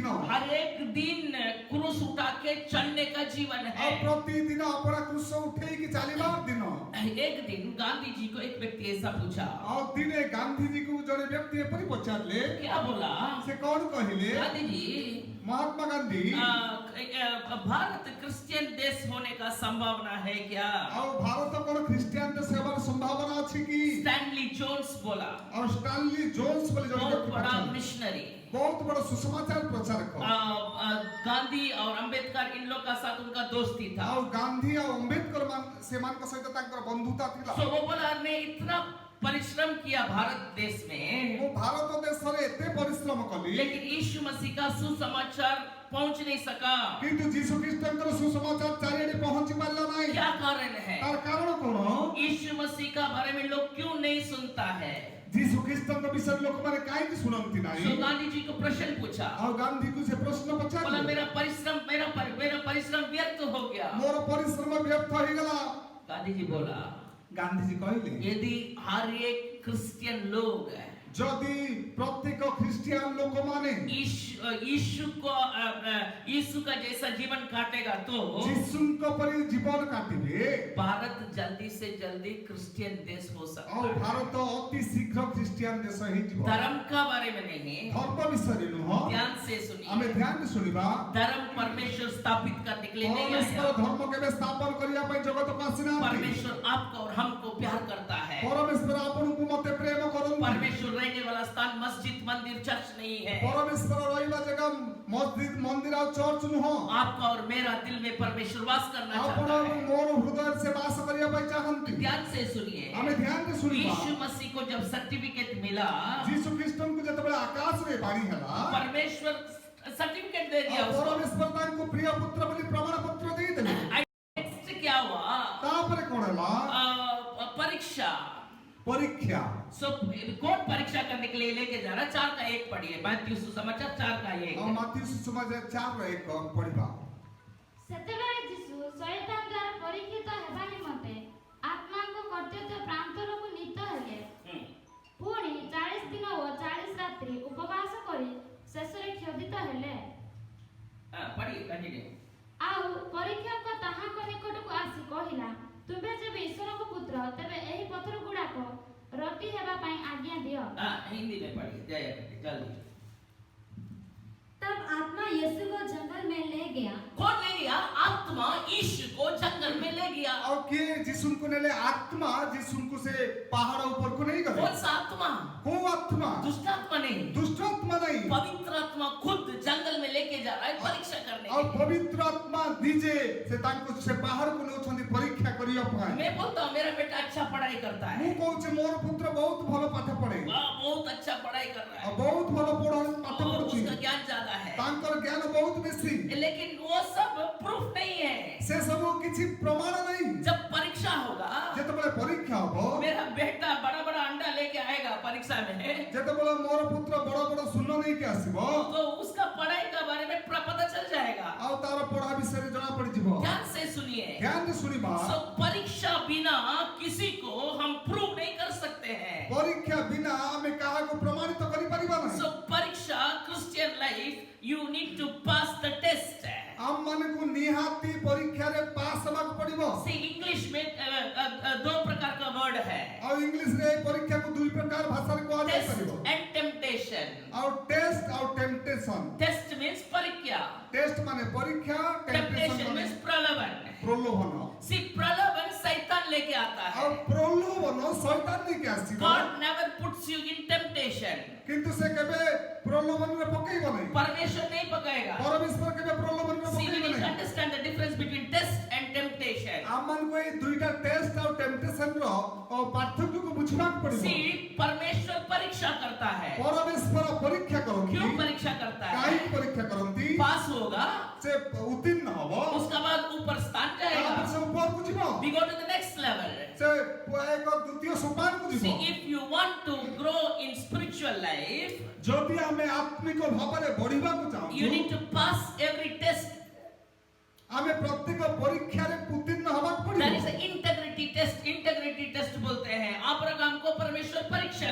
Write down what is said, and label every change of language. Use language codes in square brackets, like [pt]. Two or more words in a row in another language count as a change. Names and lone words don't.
[hi] हर एक दिन क्रूस उठा के चलने का जीवन [or] ଆଉ [hi] है। [or] ପ୍ରତିଦିନ अपना କ୍ରୁଶ ଉଠେଇକି ଚାଲିବାର ଦିନ। [hi] एक दिन गांधी जी को एक व्यक्ति ऐसा पूछा, [or] ଆଉ ଦିନେ ଗାନ୍ଧୀଜୀକୁ ଜଣେ ବ୍ୟକ୍ତି ଏପରି ପଚାରିଲେ, [hi] क्या बोला? [or] ସେ କଣ କହିଲେ? [hi] गांधी जी, [or] ମହାତ୍ମା ଗାନ୍ଧୀ, [hi] भारत क्रिश्चियन देश होने का संभावना है क्या? [or] ଆଉ ଭାରତ କଣ ଖ୍ରୀଷ୍ଟିଆନ ଦେଶ ହେବାର ସମ୍ଭାବନା ଅଛି କି? [hi] स्टैनली जोन्स बोला, [or] ଆଉ ଷ୍ଟାନଲି ଜୋନ୍ସ ବୋଲି ଜଣେ [hi] बहुत [or] ବ୍ୟକ୍ତି [hi] बड़ा [or] ପଚାରିଲେ। [hi] मिशनरी। [or] ବହୁତ ବଡ଼ ସୁସମାଚାର ପ୍ରଚାରକ। [hi] गांधी और अंबेडकर इन लोग का साथ उनका दोस्ती था। [or] ଆଉ ଗାନ୍ଧୀ ଆଉ ଅମ୍ବେଦକର ସେମାନଙ୍କ ସହିତ ତାଙ୍କର ବନ୍ଧୁତା ଥିଲା। [hi] तो वो बोला, मैं इतना परिश्रम किया भारत देश में, [or] ମୁଁ ଭାରତ ଦେଶରେ ଏତେ ପରିଶ୍ରମ କଲି, [hi] लेकिन यीशु मसीह का सुसमाचार पहुंच नहीं सका। [or] କିନ୍ତୁ ଯୀଶୁ ଖ୍ରୀଷ୍ଟଙ୍କର ସୁସମାଚାର ଚାରିଆଡେ ପହଞ୍ଚି ପାରିଲା ନାହିଁ। [hi] क्या कारण है? [or] ତାର କାରଣ କଣ? [hi] यीशु मसीह का बारे में लोग क्यों नहीं सुनता है? [or] ଯୀଶୁ ଖ୍ରୀଷ୍ଟଙ୍କ ବିଷୟରେ ଲୋକମାନେ କାହିଁକି ଶୁଣନ୍ତି ନାହିଁ? [hi] तो गांधी जी को प्रश्न पूछा, [or] ଆଉ ଗାନ୍ଧୀକୁ ସେ ପ୍ରଶ୍ନ [hi] बोला [or] ପଚାରିଲେ, [hi] मेरा परिश्रम व्यर्थ हो गया। [or] ମୋର ପରିଶ୍ରମ ବ୍ୟର୍ଥ ହେଇଗଲା। [hi] गांधी जी बोला, [or] ଗାନ୍ଧୀଜୀ କହିଲେ, [hi] यदि हर एक क्रिश्चियन लोग [or] ଯଦି ପ୍ରତ୍ୟେକ ଖ୍ରୀଷ୍ଟିଆନ ଲୋକମାନେ [hi] यीशु का जैसा जीवन काटेगा तो [or] ଯୀଶୁଙ୍କ ପରି ଜୀବନ କାଟିବେ [hi] भारत जल्दी से जल्दी क्रिश्चियन देश हो सकता [or] ଆଉ [hi] है। [or] ଭାରତ ଅତି ଶୀଘ୍ର ଖ୍ରୀଷ୍ଟିଆନ ଦେଶ ହେଇଯିବ। [hi] धर्म का बारे में नहीं, [or] ଧର୍ମ ବିଷୟରେ ନୁହଁ, [hi] ध्यान से सुनिए। [or] ଆମେ ଧ୍ୟାନ ଶୁଣିବା। [hi] धर्म परमेश्वर स्थापित करने के लिए नहीं [or] ପରମେଶ୍ୱର [hi] आया। [or] ଧର୍ମ କେବେ ସ୍ଥାପନ କରିବା ପାଇଁ ଜଗତକୁ ଆସିନାହାନ୍ତି। [hi] परमेश्वर आपको और हमको प्यार करता है। [or] ପରମେଶ୍ୱର ଆପଣଙ୍କୁ ମତେ ପ୍ରେମ କରନ୍ତି। [hi] परमेश्वर रहने वाला स्थान मस्जिद, मंदिर, चर्च नहीं है। [or] ପରମେଶ୍ୱର ରହିବା ଜାଗା ମସଜିଦ, ମନ୍ଦିର ଆଉ ଚର୍ଚ୍ଚ ନୁହଁ। [hi] आपका और मेरा दिल में परमेश्वर वास करना [or] ଆପଣ [hi] चाहता है। [or] ମୋର ହୃଦୟରେ ସେ ବାସ କରିବା ପାଇଁ ଚାହାନ୍ତି। [hi] ध्यान से सुनिए। [or] ଆମେ ଧ୍ୟାନରେ ଶୁଣିବା। [hi] यीशु मसीह को जब सर्टिफिकेट मिला, [or] ଯୀଶୁ ଖ୍ରୀଷ୍ଟଙ୍କୁ ଯେତେବେଳେ ଆକାଶରେ ବାଣୀ ହେଲା, [hi] परमेश्वर सर्टिफिकेट दे दिया [or] ଆଉ [hi] उसको। [or] ପରମେଶ୍ୱର ତାଙ୍କୁ ପ୍ରିୟ ପୁତ୍ର ବୋଲି ପ୍ରମାଣ ପତ୍ର ଦେଇଦେଲେ। [hi] नेक्स्ट क्या हुआ? [or] ତାପରେ କଣ ହେଲା? [hi] परीक्षा। [or] ପରୀକ୍ଷା। [hi] सो कौन परीक्षा करने के लिए लेके जा रहा? 4 का 1 पढ़िए। मैथ्यू सुसमाचार 4 का 1। [or] ଆଉ ମାଥ୍ୟୁ ସୁସମାଚାର 4:1 ପଢିବା। ସେତେବେଳେ ଯୀଶୁ ଶୈତାନ ଦ୍ୱାରା ପରୀକ୍ଷିତ ହେବା ନିମନ୍ତେ ଆତ୍ମାଙ୍କ କର୍ତ୍ତବ୍ୟ ପ୍ରାନ୍ତରକୁ ନୀତ ହେଲେ। ପୁଣି 40 ଦିନ ଓ 40 ରାତ୍ରି ଉପବାସ କରି ଶେଷରେ କ୍ଷୋଧିତ ହେଲେ। [hi] पढ़िए, कंटिन्यू। [or] ଆଉ ପରୀକ୍ଷକ ତାହାଙ୍କ ନିକଟକୁ ଆସି କହିଲା, ତୁମେ ଯେବେ ଈଶ୍ୱରଙ୍କ ପୁତ୍ର, ତେବେ ଏହି ପଥର ଗୁଡାକ ରୋଟି ହେବା ପାଇଁ ଆଜ୍ଞା ଦିଅ। [hi] हिंदी में पढ़िए, जय जल्दी। तब आत्मा यीशु को जंगल में ले गया। कौन ले गया? आत्मा यीशु को जंगल में ले गया। [or] ଆଉ କିଏ ଯୀଶୁଙ୍କୁ ନେଲେ? ଆତ୍ମା ଯୀଶୁଙ୍କୁ ସେ ପାହାଡ ଉପରକୁ ନେଇ ଗଲେ। [hi] कौन सा आत्मा? [or] କୋଉ ଆତ୍ମା? [hi] दुष्ट आत्मा नहीं, [or] ଦୁଷ୍ଟ ଆତ୍ମା ନାହିଁ। [hi] पवित्र आत्मा खुद जंगल में लेके जा रहा है परीक्षा करने [or] ଆଉ [hi] के लिए। [or] ପବିତ୍ର ଆତ୍ମା ନିଜେ ସେ ତାଙ୍କୁ ସେ ପାହାଡକୁ ନେଉଛନ୍ତି ପରୀକ୍ଷା କରିବା ପାଇଁ। [hi] मैं बोलता हूँ मेरा बेटा अच्छा पढ़ाई करता है। [or] ମୁଁ କହୁଛି ମୋର ପୁତ୍ର ବହୁତ ଭଲ ପାଠ ପଢେ, [hi] वाह, बहुत अच्छा पढ़ाई कर रहा [or] ଆଉ [hi] है [or] ବହୁତ ଭଲ ପାଠ [hi] और [or] ପଢୁଛି, [hi] उसका ज्ञान ज्यादा है, [or] ତାଙ୍କର ଜ୍ଞାନ ବହୁତ ବେଶୀ। [hi] लेकिन वो सब प्रूफ नहीं है। [or] ସେ ସବୁ କିଛି ପ୍ରମାଣ ନାହିଁ। [hi] जब परीक्षा होगा, [or] ଯେତେବେଳେ ପରୀକ୍ଷା ହବ, [hi] मेरा बेटा बड़ा बड़ा अंडा लेके आएगा परीक्षा में, [or] ଯେତେବେଳେ ମୋର ପୁତ୍ର ବଡ ବଡ ଶୂନ ନେଇକି ଆସିବ, [hi] तो उसका पढ़ाई का बारे में पता चल जाएगा। [or] ଆଉ ତାର ପଢା ବିଷୟରେ ଜଣା ପଡିଯିବ। [hi] ध्यान से सुनिए। [or] ଧ୍ୟାନରେ ଶୁଣିବା। [hi] परीक्षा बिना किसी को हम प्रूव नहीं कर सकते हैं। [or] ପରୀକ୍ଷା ବିନା ଆମେ କାହାକୁ ପ୍ରମାଣିତ କରିପାରିବା ନାହିଁ। [en] परीक्षा Christian life, you need to pass the test. [or] ଆମମାନଙ୍କୁ ନିହାତି ପରୀକ୍ଷାରେ ପାସ୍ ହେବାକୁ ପଡିବ। [hi] सी इंग्लिश में 2 प्रकार का वर्ड है, [or] ଆଉ ଇଂଲିଶରେ ଏଇ ପରୀକ୍ଷାକୁ ଦୁଇ ପ୍ରକାର ଭାଷାରେ କୁହାଯାଇ [hi] टेस्ट [or] ପାରିବ। [en] and temptation. [or] ଆଉ ଟେଷ୍ଟ ଆଉ ଟେମ୍ପଟେସନ। [en] test means परीक्षा, [or] ଟେଷ୍ଟ ମାନେ ପରୀକ୍ଷା, [en] टेम्पटेशन [or] ଟେମ୍ପଟେସନ ମାନେ [en] मीन्स प्रलोभन। [or] ପ୍ରଲୋଭନ। [hi] सी प्रलोभन शैतान लेके आता [or] ଆଉ [hi] है। [or] ପ୍ରଲୋଭନ ଶୈତାନ ନେଇକି ଆସିବ। [en] God never puts you in temptation। [or] କିନ୍ତୁ ସେ କେବେ ପ୍ରଲୋଭନରେ ପକେଇବ ନାହିଁ। [hi] परमेश्वर नहीं पकाएगा। [or] ପରମେଶ୍ୱର କେବେ ପ୍ରଲୋଭନରେ [en] See, we [or] ପକେଇବ [en] need to [or] ନାହିଁ। [en] understand the difference between test and temptation. [or] ଆମମାନଙ୍କୁ ଏଇ ଦୁଇଟା ଟେଷ୍ଟ ଆଉ ଟେମ୍ପଟେସନର ପାର୍ଥକ୍ୟକୁ ବୁଝିବାକୁ ପଡିବ। [hi] See, परमेश्वर परीक्षा करता है। [or] ପରମେଶ୍ୱର ପରୀକ୍ଷା କରନ୍ତି। [hi] क्यों परीक्षा करता है? [or] କାହିଁକି ପରୀକ୍ଷା କରନ୍ତି? [hi] पास होगा, [or] ସେ ଉତ୍ତୀର୍ଣ୍ଣ ହବ, [hi] उसका बाद ऊपर स्थान [or] ତାପରେ [hi] जाएगा। [or] ସେ ଉପରକୁ ଯିବ। [en] We go to the next level। [or] ସେ ଏକ ଦ୍ୱିତୀୟ ସୋପାନକୁ ଯିବ। [en] See, if you want to grow in spiritual life, [or] ଯଦି ଆମେ ଆତ୍ମିକ ଭାବରେ ବଢିବାକୁ [en] you [or] ଚାହୁଁଛୁ, [en] need to pass every test। [or] ଆମେ ପ୍ରତ୍ୟେକ ପରୀକ୍ଷାରେ ଉତ୍ତୀର୍ଣ୍ଣ ହେବାକୁ [en] That [or] ପଡିବ। [en] is an integrity test। integrity test [hi] बोलते हैं। अब्राहम को परमेश्वर परीक्षा